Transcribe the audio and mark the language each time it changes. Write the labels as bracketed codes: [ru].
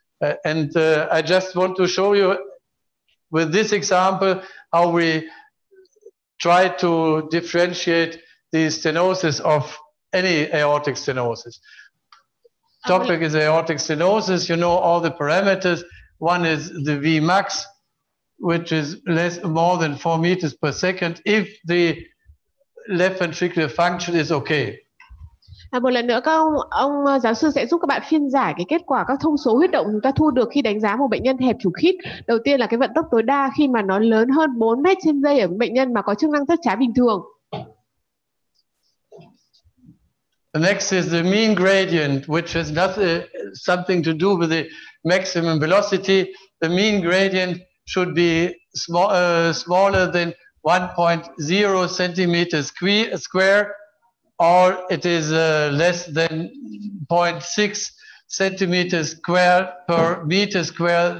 [en] I just want to show you with this example how we try to differentiate the stenosis of any aortic stenosis. Topic is aortic stenosis. You know all the parameters. One is the Vmax, which is more than 4 meters per second if the left ventricular function is okay. [vi] Một lần nữa các ông giáo sư sẽ giúp các bạn phiên giải cái kết quả các thông số huyết động chúng ta thu được khi đánh giá một bệnh nhân hẹp chủ khít. Đầu tiên là cái vận tốc tối đa khi mà nó lớn hơn 4 mét trên giây ở bệnh nhân mà có chức năng thất trái bình thường. [en] The next is the mean gradient, which has something to do with the maximum velocity. The mean gradient should be smaller than 1.0 centimeters square, or it is less than 0.6 centimeters square per meter square.